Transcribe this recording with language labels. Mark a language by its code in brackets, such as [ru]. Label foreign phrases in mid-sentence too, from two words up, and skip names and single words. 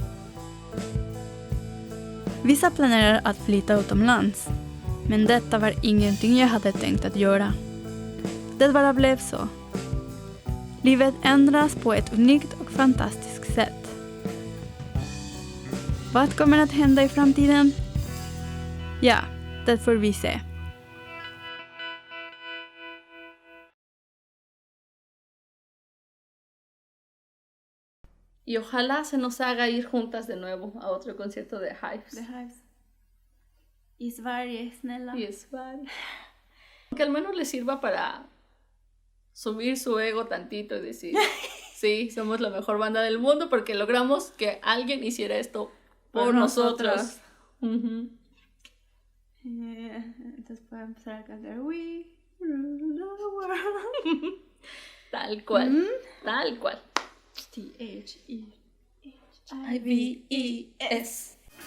[sv] Vissa planerar att flytta utomlands, men detta var ingenting jag hade tänkt att göra. Det bara blev så. Livet ändras på ett unikt och fantastiskt sätt. Vad kommer att hända i framtiden? Ja, det får vi se. [es] Y ojalá se nos haga ir juntas de nuevo a otro concierto de Hives. [sv] The Hives. I Sverige, snälla. [es] Y es vale. Que al menos les sirva para subir su ego tantito y decir, sí, somos la mejor banda del mundo porque logramos que alguien hiciera esto por nosotros. Uh-huh. Entonces puedo empezar a cantar We Rule the World. Tal cual, tal cual. T-H-E-H-I-V-E-S.